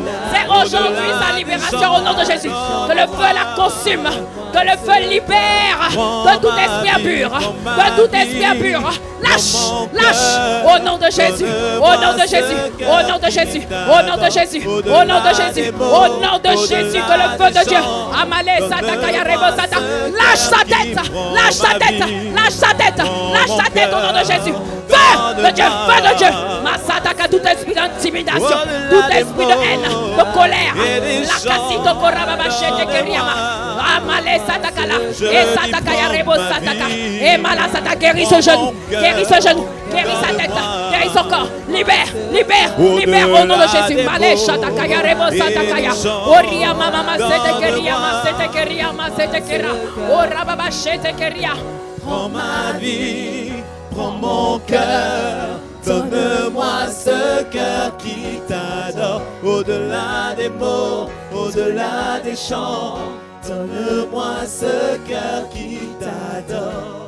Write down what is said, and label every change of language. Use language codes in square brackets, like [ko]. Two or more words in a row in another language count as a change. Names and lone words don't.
[fr] C'est aujourd'hui sa libération au nom de Jésus. Que le feu la consume, que le feu libère de tout esprit impur, lâche, au nom de Jésus, au nom de Jésus, au nom de Jésus, au nom de Jésus, au nom de Jésus, au nom de Jésus, que le feu de Dieu, Amalé, Satakaya, Rebosata, lâche sa tête, au nom de Jésus. Feu de Dieu, Masataka, tout esprit d'intimidation, tout esprit de haine, de colère, la cassito korababachete keriama, Amalé Satakala, et Satakaya Rebo Sataka, et Malasata, guéris ce genou, guéris sa tête, guéris son corps, libère au nom de Jésus, Malé Satakaya Rebo Satakaya, Oria Mama Sete Keria, Orababachete Keria. Prends ma vie, prends mon cœur, donne-moi ce cœur qui t'adore. Au-delà des mots, au-delà des chants, donne-moi ce cœur qui t'adore.